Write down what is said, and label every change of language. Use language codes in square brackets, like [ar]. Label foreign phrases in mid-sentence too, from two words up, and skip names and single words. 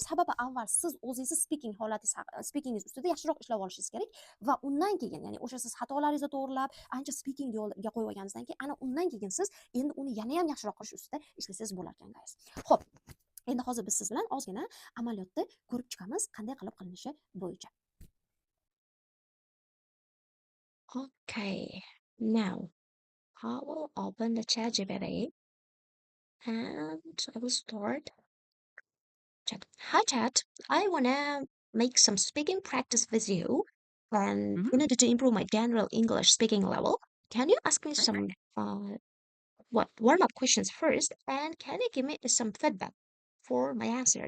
[uz] Sababi avval siz o'zingiz speakingingiz ustida yaxshiroq ishlab olishingiz kerak va undan keyin, ya'ni o'sha siz xatolaringizni to'g'rilab, ancha speaking yo'lga qo'yib olganingizdan keyin, ana undan keyin siz endi uni yana ham yaxshiroq qilish ustida ishlasangiz bo'lar ekan, guys. Xo'p, endi hozir biz siz bilan ozgina amaliyotda ko'rib chiqamiz qanday qilib qilinishi bo'yicha. [en] Okay, now I will open the ChatGPT and I will start chat. Hi chat, I wanna make some speaking practice with you, and in order to improve my general English speaking level, can you ask me some warm-up questions first, and can you give me some feedback for my answers?